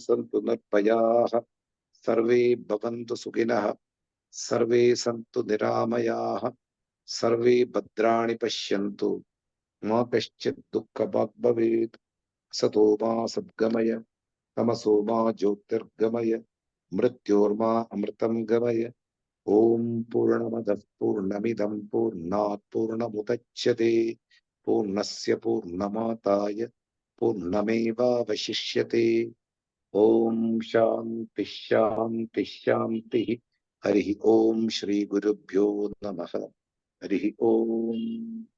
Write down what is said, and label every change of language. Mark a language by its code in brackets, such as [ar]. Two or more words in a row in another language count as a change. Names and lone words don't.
[sa] सन्तु निर्पयाः सर्वे भवन्तु सुखिनः सर्वे सन्तु निरामयाः सर्वे भद्राणि पश्यन्तु मा कश्चिद् दुःख भाग् भवेत् सतो मा सद्गमय तमसो मा ज्योतिर्गमय मृत्योर्मा अमृतं गमय ओम् पूर्णमदव् पूर्णमिदम् पूर्णात् पूर्णमुदच्यते പൂർണ്ണസ്യ പൂർണ്ണമാദായ പൂർണ്ണമേവാവശിഷ്യത്തെ. ഓം ശാന്തി ശാന്തി ശാന്തി. ഹരി ഓം. ശ്രീ ഗുരുഭ്യോ നമഃ. ഹരി ഓം.